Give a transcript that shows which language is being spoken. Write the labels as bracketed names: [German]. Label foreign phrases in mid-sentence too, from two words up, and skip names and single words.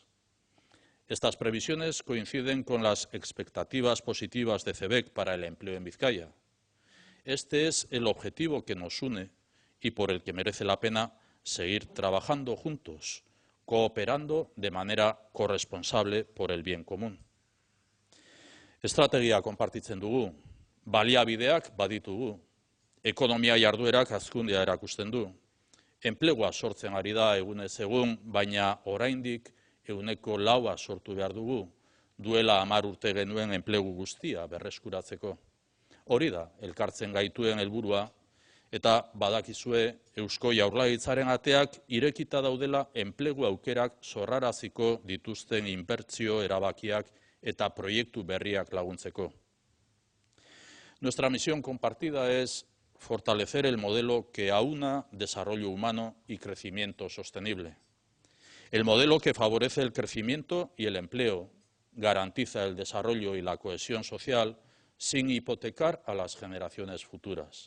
[Spanish] Estas previsiones coinciden con las expectativas positivas de CEBEC para el empleo en Vizcaya. este es el objetivo que nos une y por el que merece la pena seguir trabajando juntos, cooperando de manera corresponsable por el bien común. [Basque] Estrategia konpartitzen dugu, baliabideak baditugu, ekonomia jarduerak hazkundea erakusten du. Enplegua sortzen ari da egunez egun, baina oraindik 4% sortu behar dugu, duela 10 urte genuen enplegu guztia berreskuratzeko. Hori da, elkartzen gaituen helburua, eta badakizue Eusko Jaurlaritzaren ateak irekita daudela enplegu aukerak sorraraziko dituzten inbertsio erabakiak eta proiektu berriak laguntzeko. [Spanish] Nuestra misión compartida es fortalecer el modelo que aúna desarrollo humano y crecimiento sostenible. El modelo que favorece el crecimiento y el empleo, garantiza el desarrollo y la cohesión social sin hipotecar a las generaciones futuras.